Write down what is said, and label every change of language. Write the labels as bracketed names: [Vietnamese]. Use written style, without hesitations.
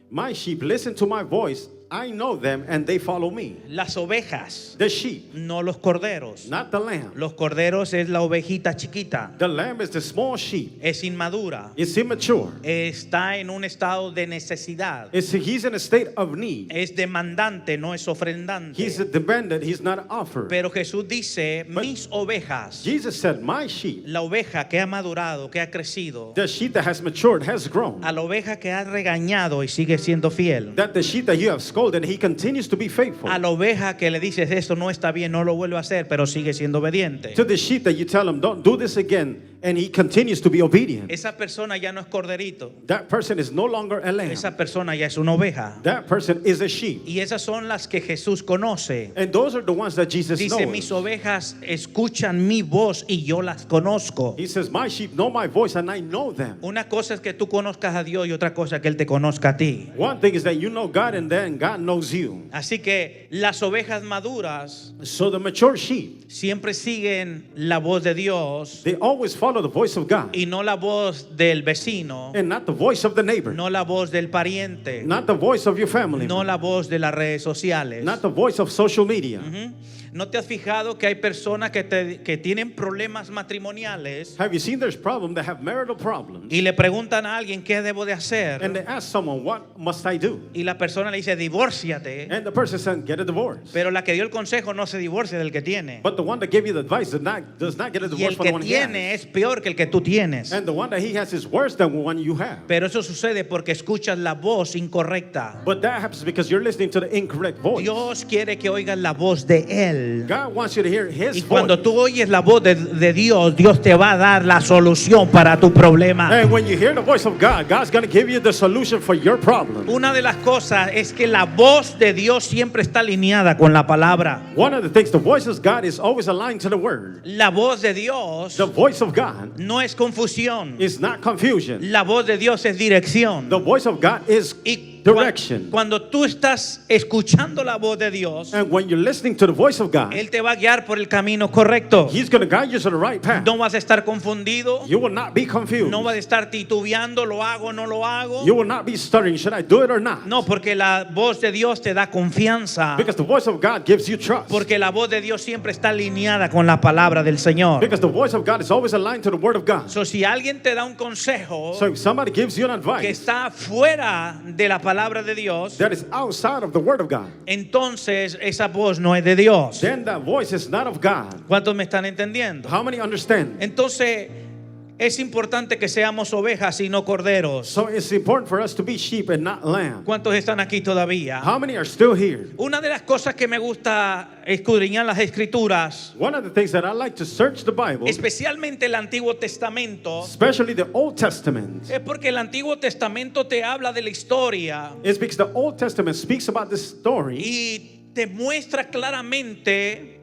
[English] "My sheep listen to my voice. I know them and they follow me." [Spanish] Las ovejas, [English] The sheep, [Spanish] no los corderos. [English] not the lamb. [Spanish] Los corderos es la ovejita chiquita, [English] The lamb is the small sheep. [Spanish] es inmadura, [English] It's immature. [Spanish] está en un estado de necesidad, [English] He's in a state of need. [Spanish] es demandante, no es [English] He's [Spanish] ofrendante. [English] demanded. He's not an offer. [Spanish] Pero Jesús dice, mis ovejas, [English] Jesus said, "My sheep, [Spanish] la oveja que ha madurado, que ha crecido, [English] the sheep that has matured, has grown. [Spanish] a la oveja que ha regañado y sigue siendo fiel, [English] That the sheep that you have scolded, he continues to be faithful. [Spanish] a la oveja que le dices esto no está bien, no lo vuelvo a hacer, pero sigue siendo obediente. [English] To the sheep that you tell him, don't do this again, and he continues to be obedient. [Spanish] Esa persona ya no es corderito, [English] That person is no longer a lamb. [Spanish] esa persona ya es una oveja. [English] That person is a sheep. [Spanish] Y esas son las que Jesús conoce. [English] And those are the ones that Jesus [Spanish] Dice, mis [English] knows. [Spanish] ovejas escuchan mi voz y yo las conozco. [English] He says, "My sheep know my voice and I know them." [Spanish] Una cosa es que tú conozcas a Dios y otra cosa es que Él te conozca a ti. [English] One thing is that you know God and then God knows you. [Spanish] Así que las ovejas maduras [English] So the mature sheep, [Spanish] siempre siguen la voz de Dios [English] they always follow the voice of God [Spanish] y no la voz del vecino, [English] and not the voice of the neighbor, [Spanish] no la voz del pariente, [English] not the voice of your family, [Spanish] no la voz de las redes sociales. [English] not the voice of social media. Ujú. [Spanish] ¿No te has fijado que hay personas que tienen problemas matrimoniales [English] Have you seen there's problems that have marital problems? [Spanish] y le preguntan a alguien qué debo de hacer? [English] And they ask someone, "What must I do?" [Spanish] Y la persona le dice, divórciate. [English] And the person says, "Get a divorce." [Spanish] Pero la que dio el consejo no se divorcia del que tiene. [English] But the one that gave you the advice does not get a [Spanish] Y [English] divorce [Spanish] el [English] from [Spanish] que [English] the one he [Spanish] tiene [English] has. [Spanish] es peor que el que tú tienes. [English] And the one that he has is worse than the one you have. [Spanish] Pero eso sucede porque escuchas la voz incorrecta. [English] But that happens because you're listening to the incorrect voice. [Spanish] Dios quiere que oigas la voz de él. [English] God wants you to hear His [Spanish] Y cuando [English] voice. [Spanish] tú oyes la voz de Dios, Dios te va a dar la solución para tu problema. [English] And when you hear the voice of God, God's going to give you the solution for your problem. [Spanish] Una de las cosas es que la voz de Dios siempre está alineada con la palabra. [English] One of the things, the voice of God is always aligned to the Word. [Spanish] La voz de Dios [English] The voice of God [Spanish] no es confusión. [English] is not confusion. [Spanish] La voz de Dios es dirección. [English] The voice of God is [Spanish] Y [English] direction. [Spanish] cuando tú estás escuchando la voz de Dios, [English] And when you're listening to the voice of God, [Spanish] Él te va a guiar por el camino correcto. [English] He's going to guide you to the right path. [Spanish] No vas a estar confundido. [English] You will not be confused. [Spanish] No vas a estar titubeando, lo hago o no lo hago. [English] You will not be stuttering. Should I do it or not? [Spanish] No, porque la voz de Dios te da confianza. [English] Because the voice of God gives you trust. [Spanish] Porque la voz de Dios siempre está alineada con la palabra del Señor. [English] Because the voice of God is always aligned to the Word of God. [Spanish] So, si alguien te da un consejo [English] So if somebody gives you an [Spanish] que [English] advice [Spanish] está fuera de la palabra de Dios, [English] that is outside of the Word of God, [Spanish] entonces esa voz no es de Dios. [English] then that voice is not of God. [Spanish] ¿Cuántos me están entendiendo? [English] How many understand? [Spanish] Entonces es importante que seamos ovejas y no corderos. [English] So it's important for us to be sheep and not lamb. [Spanish] ¿Cuántos están aquí todavía? [English] How many are still here? [Spanish] Una de las cosas que me gusta escudriñar las escrituras, [English] One of the things that I like to search the Bible, [Spanish] especialmente el Antiguo Testamento, [English] especially the Old Testament, [Spanish] es porque el Antiguo Testamento te habla de la historia [English] is because the Old Testament speaks about this story [Spanish] y te muestra claramente